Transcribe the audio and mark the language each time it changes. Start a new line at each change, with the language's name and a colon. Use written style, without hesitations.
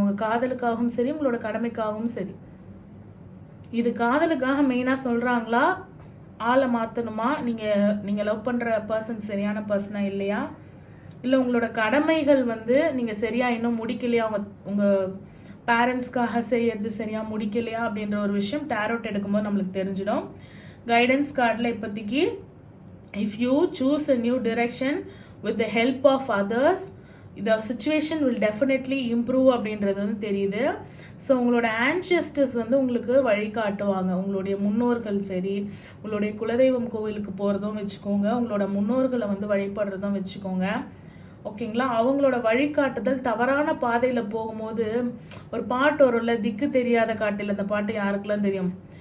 Tamil: உங்கள் காதலுக்காகவும் சரி உங்களோட கடமைக்காகவும் சரி. இது காதலுக்காக மெயினாக சொல்கிறாங்களா, ஆளை மாற்றணுமா, நீங்கள் லவ் பண்ணுற பர்சன் சரியான பர்சனா இல்லையா, இல்லை உங்களோட கடமைகள் வந்து நீங்கள் சரியாக இன்னும் முடிக்கலையா, உங்கள் பேரண்ட்ஸ்க்காக செய்யறது சரியாக முடிக்கலையா அப்படின்ற ஒரு விஷயம் டேரோட் எடுக்கும்போது நம்மளுக்கு தெரிஞ்சிடும். கைடன்ஸ் கார்டில் இப்போதைக்கு
English: if you choose a new direction with the help of others, the situation will definitely improve
Tamil: அப்படின்றது வந்து தெரியுது. ஸோ உங்களோட ஆன்செஸ்டர்ஸ் வந்து உங்களுக்கு வழிகாட்டுவாங்க. உங்களுடைய முன்னோர்கள் சரி, உங்களுடைய குலதெய்வம் கோவிலுக்கு போகிறதும் வச்சுக்கோங்க, உங்களோட முன்னோர்களை வந்து வழிபடுறதும் வச்சுக்கோங்க. ஓகேங்களா? அவங்களோட வழிகாட்டுதல் தவறான பாதையில் போகும்போது ஒரு பாட்டு வரும்ல, திக்கு தெரியாத காட்டில், அந்த பாட்டு யாருக்கெல்லாம் தெரியும்?